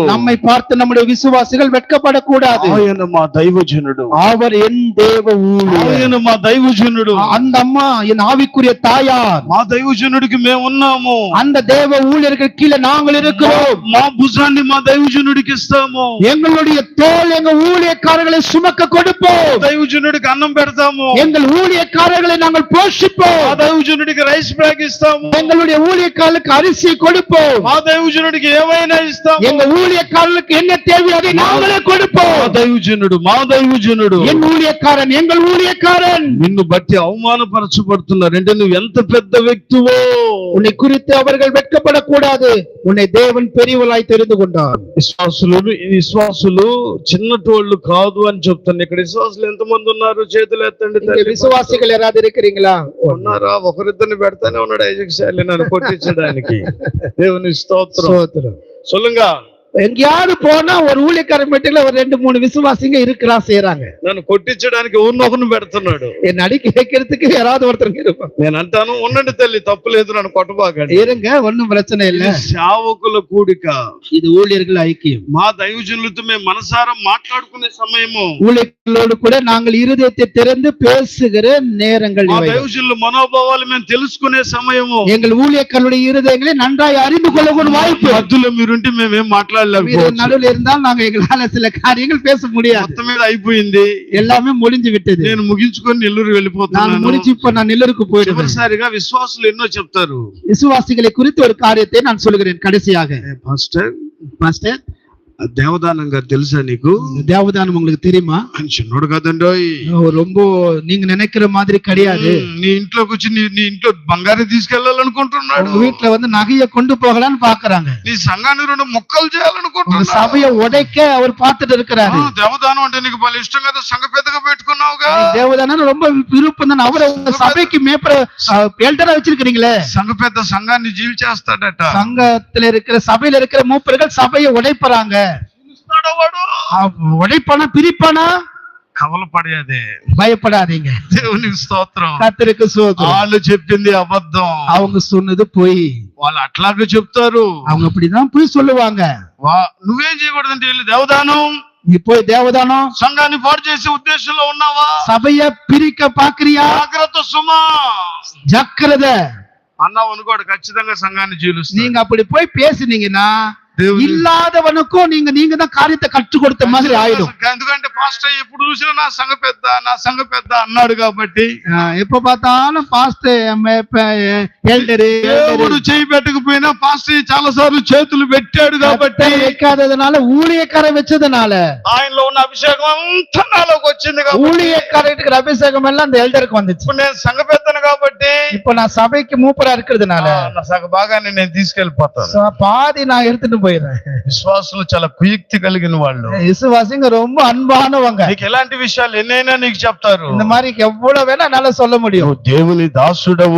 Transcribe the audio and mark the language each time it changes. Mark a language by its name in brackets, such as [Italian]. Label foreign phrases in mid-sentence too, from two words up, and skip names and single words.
[Tamil] நம்மை பார்த்து நம்முடைய விசுவாசிகள் வெட்கப்படக்கூடாது. [Telugu] ఆయన మా దైవజనుడు, [Tamil] அவர் என் தேவ ஊழியர். [Telugu] ఆయన మా దైవజనుడు, [Tamil] அந்த அம்மா என் ஆவிக்குரிய தாயார். [Telugu] మా దైవజనుడికి మేము ఉన్నాము. [Tamil] அந்த தேவ ஊழியர்கள் கீழே நாங்கள் இருக்கிறோம். [Telugu] మా భుజాన్ని మా దైవజనుడికి ఇస్తాము. [Tamil] எங்களுடைய தோல் எங்க ஊழியக்காரர்களை சுமக்க கொடுப்போம். [Telugu] దైవజనుడికి అన్నం పెడతాము. [Tamil] எங்கள் ஊழியக்காரர்களை நாங்கள் போஷிப்போம். [Telugu] మా దైవజనుడికి [English] rice bag [Telugu] ఇస్తాము. [Tamil] எங்களுடைய ஊழியக்காரர்களுக்கு அரிசி கொடுப்போம். [Telugu] మా దైవజనుడికి ఏమైనా ఇస్తాము. [Tamil] எங்க ஊழியக்காரர்களுக்கு என்ன தேவை அதை நாங்களே கொடுப்போம். [Telugu] మా దైవజనుడు [Tamil] என் ஊழியக்காரன் எங்கள் ஊழியக்காரன். [Telugu] నిన్ను బట్టి అవమానపరచబడుతున్నారంటే నువ్వు ఎంత పెద్ద వ్యక్తివో. [Tamil] உன்னை குறித்து அவர்கள் வெட்கப்படக்கூடாது. உன்னை தேவன் பெரியவளாய் தெரிந்து கொண்டார். [Telugu] విశ్వాసులు చిన్నటోళ్ళు కాదు అని చెప్తాను. ఇక్కడ విశ్వాసులు ఎంతమంది ఉన్నారు? చేతులు ఎత్తండి. [Tamil] இங்க விசுவாசிகள் யாராவது இருக்கிறீங்களா? [Telugu] ఉన్నారా? ఒకరిద్దరిని పెడతానే ఉన్నాడు ఐజక్ శాలి నన్ను కొట్టించడానికి. దేవుని స్తోత్రం. [Tamil] சோத்திரம். சொல்லுங்க. எங்கேயாவது போனா ஒரு ஊழியக்கார மீட்டிங்ல ஒரு 2-3 விசுவாசிங்க இருக்கிறான் செய்யறாங்க. [Telugu] నన్ను కొట్టించడానికి ఊరినొకరిని పెడుతున్నాడు. [Tamil] என் அடிக்க வைக்கிறதுக்கு யாராவது ஒருத்தருங்க இருப்பாங்க. [Telugu] నేను అంటాను ఉండండి తల్లి, తప్పు లేదు, నన్ను కొట్టబాకండి. [Tamil] இருங்க, ஒண்ணும் பிரச்சனை இல்ல. [Telugu] ఇది సేవకుల కూడిక, [Tamil] இது ஊழியர்கள் ஐக்கியம். [Telugu] మా దైవజనులతో మేము మనసారా మాట్లాడుకునే సమయము, [Tamil] ஊழியர்களோடு கூட நாங்கள் இருதயத்தை திறந்து பேசுகிற நேரங்கள் [Telugu] మా [Tamil] இவைகள். [Telugu] దైవజనుల మనోభావాలు మేము తెలుసుకునే సమయము. [Tamil] எங்கள் ஊழியர்களுடைய இருதயங்களை நன்றாய் அறிந்து கொள்ளக்கூடிய வாய்ப்பு. [Telugu] మధ్యలో మీరుంటే మేమేం మాట్లాడలేకపోవచ్చు. [Tamil] நடுவில் இருந்தால் நாங்க எங்களால சில காரியங்கள் பேச முடியாது. [Telugu] మొత్తం మీద అయిపోయింది, [Tamil] எல்லாமே முடிஞ்சு விட்டது. [Telugu] నేను ముగించుకొని నెల్లూరు [Tamil] நான் [Telugu] వెళ్ళిపోతున్నాను. [Tamil] முடிச்சு இப்ப நான் நெல்லூருக்கு போயிடுவேன். [Telugu] చివరిసారిగా విశ్వాసులు ఎన్నో చెప్తారు. [Tamil] விசுவாசிகளை குறித்து ஒரு காரியத்தை நான் சொல்கிறேன் கடைசியாக. [Telugu] పాస్టర్, [Tamil] பாஸ்டர், [Telugu] దేవదానం గారు తెలుసా నీకు? [Tamil] தேவதானம் உங்களுக்கு தெரியுமா? [Telugu] అని చిన్నోడు కదండోయ్. [Tamil] ரொம்ப நீங்க நினைக்கிற மாதிரி கிடையாது. [Telugu] నీ ఇంట్లోకి వచ్చి నీ ఇంట్లో బంగారం తీసుకెళ్లాలనుకుంటున్నాడు. [Tamil] உங்க வீட்டுல வந்து நகையை கொண்டு போகலான்னு பாக்குறாங்க. [Telugu] నీ సంఘాన్ని 2 ముక్కలు [Tamil] உங்க [Telugu] చేయాలనుకుంటున్నాడు. [Tamil] சபையை உடைக்க அவர் பார்த்துட்டு இருக்கிறாரு. [Telugu] దేవదానం అంటే నీకు బాగా ఇష్టం కదా, సంఘ పెద్దగా పెట్టుకున్నావుగా. [Tamil] தேவதானம் ரொம்ப விருப்பம் தானே. அவரை உங்க சபைக்கு மேப்பர எல்டரா வச்சிருக்கீங்களே. [Telugu] సంఘ పెద్ద సంఘాన్ని జీల్చేస్తాడట. [Tamil] சங்கத்துல இருக்கிற சபையில இருக்கிற மூப்பர்கள் சபையை உடைப்பறாங்க. [Telugu] పిలుస్తాడా వాడు? [Tamil] உடைப்பானா பிரிப்பானா? [Telugu] కవల పడేదే. [Tamil] பயப்படாதீங்க. [Telugu] దేవునికి స్తోత్రం. [Tamil] கர்த்தருக்கு ஸ்தோத்திரம். [Telugu] వాళ్ళు చెప్పింది అబద్ధం, [Tamil] அவங்க சொன்னது பொய். [Telugu] వాళ్ళు అట్లాగే చెప్తారు. [Tamil] அவங்க அப்படிதான் போய் சொல்லுவாங்க. [Telugu] నువ్వేం చేయకూడదంటే వెళ్ళి దేవదానం, [Tamil] நீ போய் தேவதானம் [Telugu] సంఘాన్ని పాడు చేసే ఉద్దేశంలో ఉన్నావా? [Tamil] சபைய பிரிக்க பாக்குறியா? [Telugu] జాగ్రత్త సుమా [Tamil] ஜாக்கிரதை. [Telugu] అన్నావు అనుకోడు, ఖచ్చితంగా సంఘాన్ని జీలుస్తాడు. [Tamil] நீங்க அப்படி போய் பேசுனீங்கன்னா [Telugu] దేవుని [Tamil] இல்லாதவனுக்கும் நீங்க தான் காரியத்தை கற்றுக் கொடுத்த மாதிரி ஆயிடும். [Telugu] ఎందుకంటే పాస్టర్ ఎప్పుడు చూసినా నా సంఘ పెద్ద అన్నాడు కాబట్టి, [Tamil] எப்ப பார்த்தாலும் பாஸ்டர் எல்டரு [Telugu] దేవుడు చేయి పెట్టకపోయినా పాస్టర్ చాలా సార్లు చేతులు పెట్టాడు కాబట్టి, [Tamil] வைக்காததுனால ஊழியக்காரன் வச்சதுனால [Telugu] ఆయనలో ఉన్న అభిషేకం అంతా నాలోకి వచ్చింది కాబట్టి, [Tamil] ஊழியக்காரருக்கு அபிஷேகம் எல்லாம் அந்த எல்டருக்கு வந்துச்சு. [Telugu] ఇప్పుడు నేను సంఘ పెద్దను కాబట్టి [Tamil] இப்ப நான் சபைக்கு மூப்பரா இருக்கிறதுனால [Telugu] నా సగ భాగాన్ని నేను తీసుకెళ్లిపోతాను. [Tamil] பாதி நான் எடுத்துட்டு போயிடுறேன். [Telugu] విశ్వాసులు చాలా కుయుక్తి కలిగిన వాళ్ళు. [Tamil] விசுவாசிங்க ரொம்ப அன்பானவங்க. [Telugu] నీకు ఎలాంటి విషయాలు ఎన్నైనా నీకు చెప్తారు. [Tamil] இந்த மாதிரி எவ்வளவு வேணா என்னால சொல்ல முடியும். [Telugu] నువ్వు దేవుని దాసుడవు.